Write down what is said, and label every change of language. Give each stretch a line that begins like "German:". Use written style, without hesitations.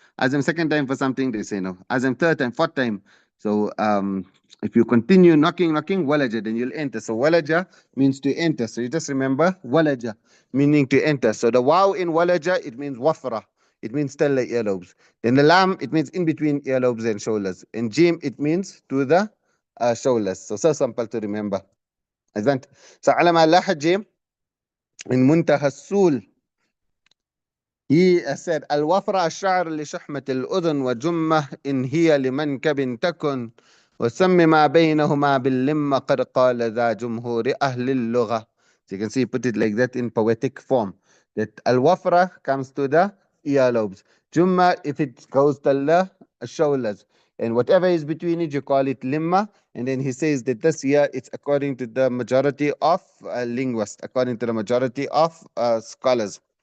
English: Ask them second time for something, they say no. Ask them third time, fourth time. So if you continue knocking, walaja, then you'll enter. So walaja means to enter. So you just remember walaja, meaning to enter. So the wow in walaja, it means wafra. It means stellar earlobes. Then the lam, it means in between earlobes and shoulders. And jim, it means to the shoulders. So simple to remember. Isn't?
Arabic: So على لاحظ جيم من منتهى السول.
English: He said
Arabic: الوفرة الشعر لشحمة الأذن وجمة إن هي لمنكب تكن وسم ما بينهما باللمة قد قال ذا جمهور أهل اللغة.
English: So you can see he put it like that in poetic form. That al-wafra comes to the earlobes. Jumma, if it goes to the shoulders. And whatever is between it, you call it limma. And then he says that this year, it's according to the majority of linguists, according to the majority of scholars.